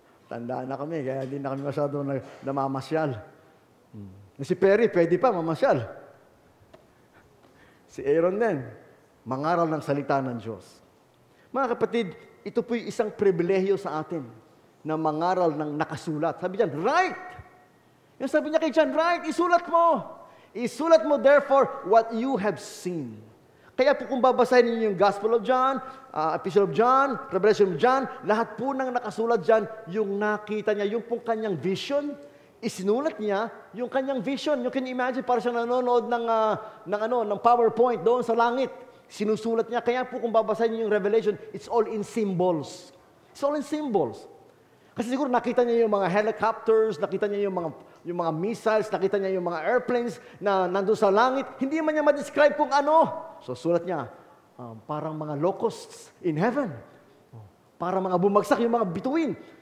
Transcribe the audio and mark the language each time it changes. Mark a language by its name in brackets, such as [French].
[Filipino] Tanda na kami, kaya hindi na kami masyado namamasyal. Si Perry, pwede pa mamasyal. Si Aaron din, mangaral ng salita ng Diyos. Mga kapatid, ito po'y isang pribilehiyo sa atin na mangaral ng nakasulat. Sabi diyan, write! Yung sabi niya kay John, write, isulat mo. Isulat mo, [English] therefore, what you have seen. [Filipino] Kaya po kung babasahin niyo yung Gospel of John, Epistle of John, Revelation of John, lahat po ng nakasulat dyan, yung nakita niya, yung pong kanyang vision, isinulat niya yung kanyang vision. [English] You can imagine, [Filipino] para siya nanonood ng PowerPoint doon sa langit. Sinusulat niya. Kaya po kung babasahin niyo yung Revelation, [English] it's all in symbols. It's all in symbols. [Filipino] Kasi siguro nakita niya yung mga helicopters, nakita niya yung mga missiles, nakita niya yung mga airplanes na nandun sa langit. Hindi man niya ma-describe kung ano. So sulat niya, parang mga [English] locusts in heaven. [Filipino] Parang mga bumagsak yung mga bituin.